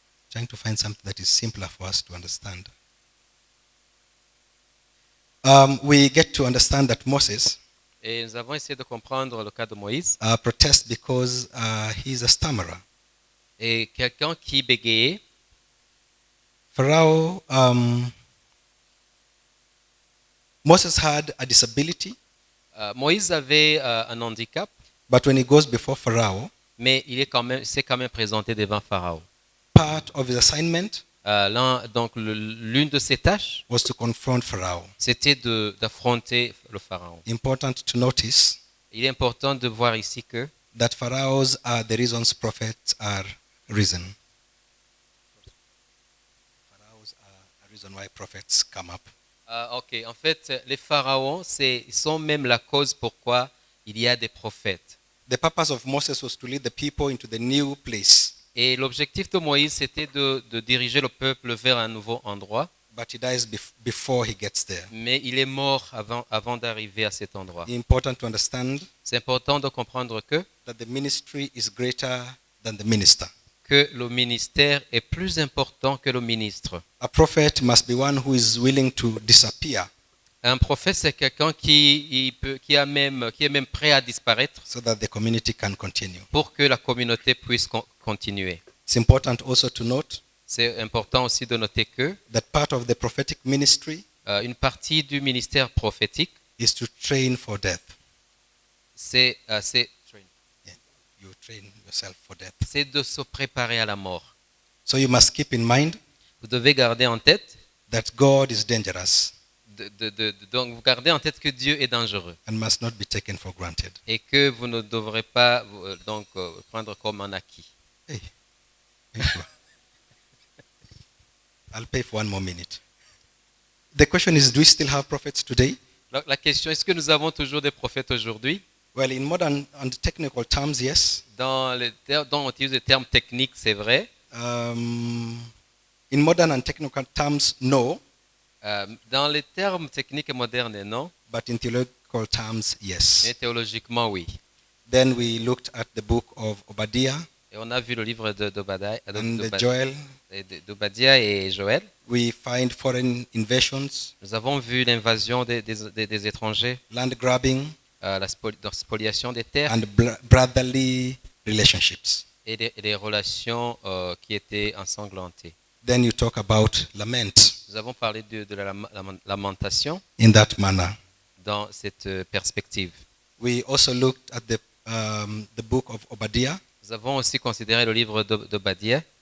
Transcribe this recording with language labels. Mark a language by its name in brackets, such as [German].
[English] Trying to find something that is simpler for us to understand. We get to understand that Moses [French] Et nous avons essayé de comprendre le cas de Moïse. [English] protests because he is a stammerer. [French] Et quelqu'un qui bégayait, [English] Pharaoh, Moses had a disability, [French] Moïse avait un handicap, [English] but when he goes before Pharaoh, [French] mais s'est quand même présenté devant Pharaon. [English] part of his assignment [French] Donc l'une de ses tâches, [English] was to confront Pharaoh. [French] c'était d'affronter le Pharaon. [English] Important to notice [French] Il est important de voir ici que [English] that pharaohs are the reasons prophets are risen. Pharaohs are a reason why prophets come up. ok, [French] en fait, les pharaons, ils sont même la cause pourquoi il y a des prophètes. [English] The purpose of Moses was to lead the people into the new place, [French] Et l'objectif de Moïse, c'était de diriger le peuple vers un nouveau endroit, [English] but he dies before he gets there. [French] mais il est mort avant d'arriver à cet endroit. [English] Important to understand [French] C'est important de comprendre [English] that the ministry is greater than the minister. [French] que le ministère est plus important que le ministre. [English] A prophet must be one who is willing to disappear [French] Un prophète, c'est quelqu'un qui est même prêt à disparaître [English] so that the community can continue. [French] pour que la communauté puisse continuer. [English] It's important also to note [French] C'est important aussi de noter que [English] that part of the prophetic ministry [French] une partie du ministère prophétique, [English] is to train for death. [French] c'est [English] Yeah, you train yourself for death. [French] de se préparer à la mort. [English] So you must keep in mind [French] Vous devez garder en tête, [English] that God is dangerous [French] donc vous gardez en tête que Dieu est dangereux [English] and must not be taken for granted. [French] et que vous ne devrez pas prendre comme un acquis. [English] Hey, are you sure? I'll pay for one more minute. The question is, do we still have prophets today? [French] La question, est-ce que nous avons toujours des prophètes aujourd'hui? [English] Well, in modern and technical terms, yes. [French] Dans on utilise des termes techniques, c'est vrai. [English] In modern and technical terms, no. [French] Dans les termes techniques et modernes, non. [English] But in theological terms, yes. [French] Mais théologiquement, oui. [English] Then we looked at the book of Obadiah [French] Et on a vu le livre [English] and Joel. [French] d'Obadiah et Joël. [English] We find foreign invasions, [French] Nous avons vu l'invasion des étrangers, [English] land grabbing, [French] la spoliation des terres [English] and brotherly relationships. [French] et des relations qui étaient ensanglantées. [English] Then you talk about lament [French] Nous avons parlé de la lamentation [English] in that manner. [French] dans cette perspective. [English] We also looked at the book of Obadiah [French] Nous avons aussi considéré le livre d'Obadiah